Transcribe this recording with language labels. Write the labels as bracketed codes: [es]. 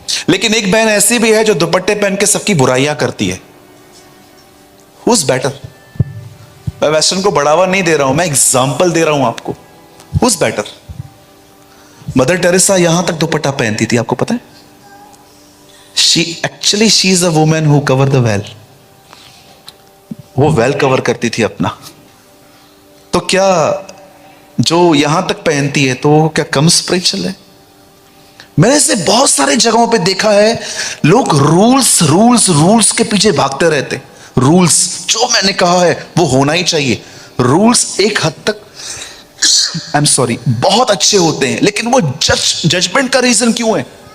[hi] लेकिन एक बहन ऐसी भी है जो दुपट्टे पहन के सबकी बुराइयां करती है। [en] Who's better? [hi] मैं वेस्टर्न को बढ़ावा नहीं दे रहा हूं, मैं एग्जाम्पल दे रहा हूं आपको। [en] Who's better? [hi] मदर टेरेसा यहां तक दुपट्टा पहनती थी, आपको पता है? [en] she is a woman who cover the well. [hi] वो वेल कवर करती थी अपना। तो क्या जो यहां तक पहनती है तो क्या कम स्पिरिचुअल है? मैंने इसे बहुत सारे जगहों पे देखा है, लोग रूल्स रूल्स रूल्स के पीछे भागते रहते। रूल्स जो मैंने कहा है वो होना ही चाहिए। रूल्स एक हद तक [en] I am sorry [hi] बहुत अच्छे होते हैं, लेकिन वो जजमेंट का रीजन क्यों है?